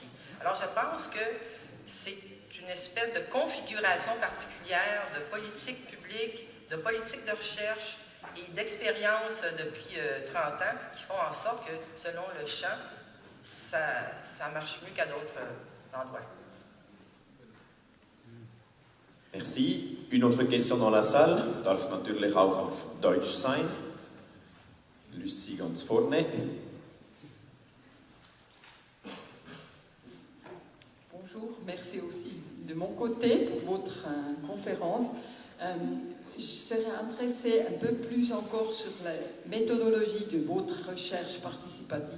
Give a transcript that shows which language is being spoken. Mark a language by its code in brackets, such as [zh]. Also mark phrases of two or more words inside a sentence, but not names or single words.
[fr] Alors, je pense que c'est une espèce de configuration particulière de politique publique, de politique de recherche et d'expérience depuis 30 ans qui font en sorte que, selon le champ, ça marche mieux qu'à d'autres endroits. Merci. Une autre question dans la salle. [de] Darf natürlich auch auf Deutsch sein. Lucie ganz vorne. [fr] Bonjour, merci aussi de mon côté pour votre conférence. Je serais intéressée un peu plus encore sur la méthodologie de votre recherche participative.